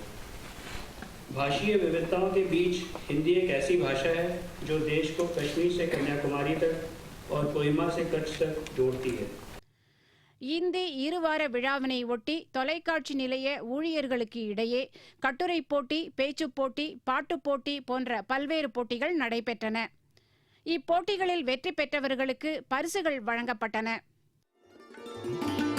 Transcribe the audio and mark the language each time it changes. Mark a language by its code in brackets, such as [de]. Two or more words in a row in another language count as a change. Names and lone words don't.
[hi] भाषीय विविधताओं के बीच हिंदी एक ऐसी भाषा है जो देश को कश्मीर से कन्याकुमारी तक और कोहिमा से कच्छ तक जोड़ती है. [ta] இந்தி இருவார விழாவினை ஒட்டி தொலைக்காட்சி நிலைய ஊழியர்களுக்கு இடையே கட்டுரை போட்டி, பேச்சுப் போட்டி, பாட்டுப் போட்டி போன்ற பல்வேறு போட்டிகள் நடைபெற்றன. இப்போட்டிகளில் வெற்றி பெற்றவர்களுக்கு பரிசுகள் வழங்கப்பட்டன.